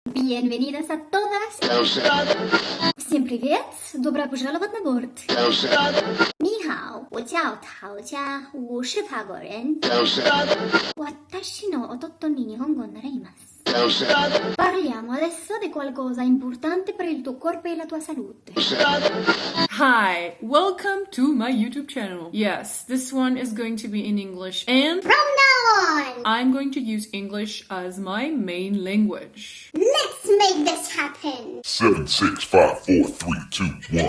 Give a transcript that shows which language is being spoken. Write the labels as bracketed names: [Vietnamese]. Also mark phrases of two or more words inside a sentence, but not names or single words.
[Spanish] Bienvenidas a todas. [Russian] Всем привет! Добро пожаловать на борт. [Chinese] 你好，我叫陶佳，我是法国人。 [Japanese] 私の弟に日本語を習います。 [Italian] Parliamo adesso di qualcosa importante per il tuo corpo e la tua salute. [English] Hi, welcome to my YouTube channel. Yes, this one is going to be in English and From now on, I'm going to use English as my main language. let's make this happen. 7, 6, 5, 4, 3, 2, 1.